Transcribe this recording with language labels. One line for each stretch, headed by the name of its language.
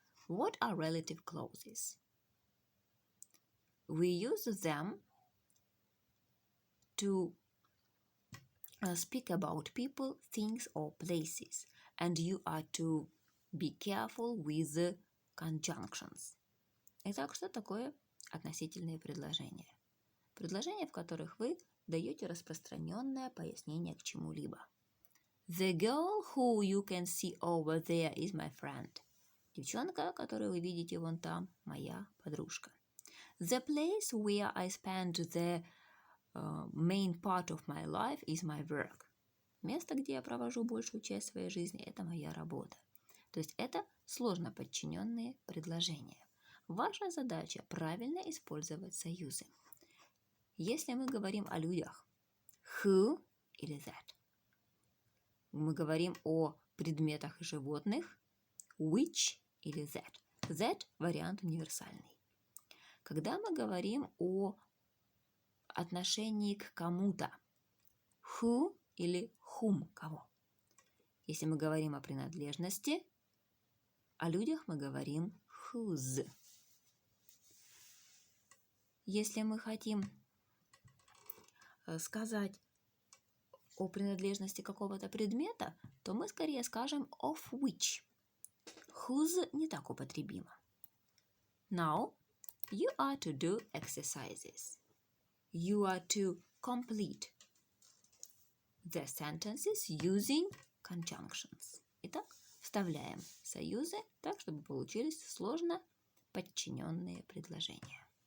English: What are relative clauses? We use them to speak about people, things, or places, and you are to be careful with the conjunctions.
Russian: Итак, что такое относительные предложения? Предложения, в которых вы даете распространенное пояснение к чему-либо.
English: The girl who you can see over there is my friend.
Russian: Девчонка, которую вы видите вон там, моя подружка.
English: The place where I spend the main part of my life is my work.
Russian: Место, где я провожу большую часть своей жизни, это моя работа. То есть это сложно подчиненные предложения. Ваша задача правильно использовать союзы. Если мы говорим о людях, who или that. Мы говорим о предметах и животных, which или that. That вариант универсальный. Когда мы говорим о отношении к кому-то, who или whom, кого. Если мы говорим о принадлежности, о людях мы говорим whose. Если мы хотим сказать о принадлежности какого-то предмета, то мы скорее скажем of which. Whose не так употребимо.
English: Now, you are to do exercises. You are to complete the sentences using conjunctions.
Russian: Итак, вставляем союзы так, чтобы получились сложно подчиненные предложения.